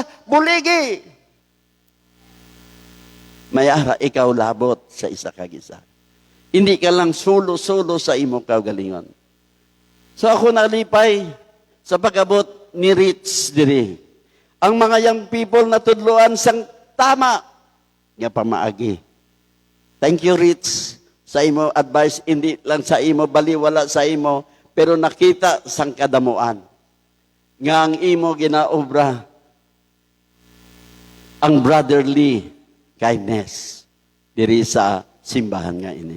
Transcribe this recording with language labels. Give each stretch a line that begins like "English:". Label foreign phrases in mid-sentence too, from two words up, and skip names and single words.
Hiligaynon: Buligi. May ara ikaw labot sa isa kag isa. Hindi ka lang sulo-sulo sa imo kaugalingon. So ako nalipay sa pag-abot ni Rich diri. Ang mga young people na tudloan sang tama nga pamaagi.
English: Thank you, Rich,
Hiligaynon: sa imo advice. Hindi lang sa imo, baliwala sa imo, pero nakita sang kadamuan. Nga ang imo ginaobra ang
English: brotherly kindness
Hiligaynon: diri sa simbahan nga ini.